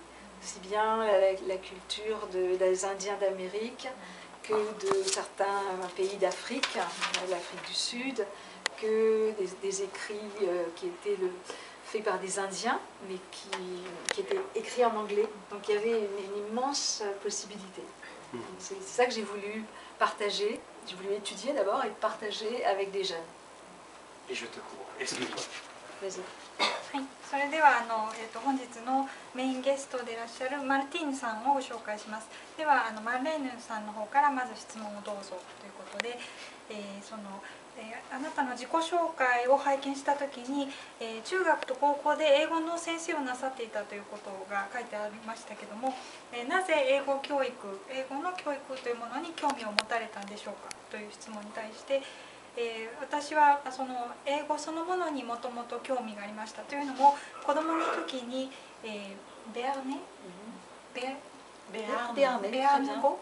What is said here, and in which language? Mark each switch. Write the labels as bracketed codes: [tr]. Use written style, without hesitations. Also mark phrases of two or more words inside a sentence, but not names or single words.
[fr] Aussi bien la culture des Indiens d'Amérique que de certains pays d'Afrique, l'Afrique du Sud, que des écrits qui étaient faits par des Indiens, mais qui étaient écrits en anglais. Donc il y avait une immense possibilité. C'est ça que j'ai voulu partager. J'ai voulu étudier d'abord et partager avec des jeunes. Et je te cours. Excuse-moi. Vas-y. [ja] はい、それでは本日のメインゲストでいらっしゃるマルティンさんをご紹介します。ではマルレーヌさんの方からまず質問をどうぞということで、あなたの自己紹介を拝見した時に、中学と高校で英語の先生をなさっていたということが書いてありましたけども、なぜ英語の教育というものに興味を持たれたんでしょうかという質問に対して、私はその英語そのものにもともと興味がありましたというのも、子供の時に、ベアーネ語